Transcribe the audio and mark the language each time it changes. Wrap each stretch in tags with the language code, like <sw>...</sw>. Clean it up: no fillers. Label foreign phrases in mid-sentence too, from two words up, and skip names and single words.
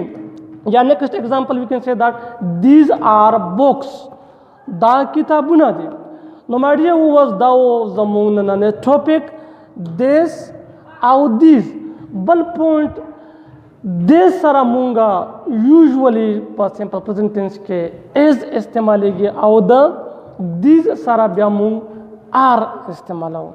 <en>یا next example we can see that these are books.</en> <ps>دا کتابونه دي. نو</ps> <en>my dear viewers</en> <ps>دا زموږ نننی ټاپک دیز او دیز. بل پوینټ دیز سره مونږه یوزولی په</ps> <en>simple present tense</en> <ps>کې از استعمالیږي او د دیز سره بیا مونږ آر استعمالوو.</ps>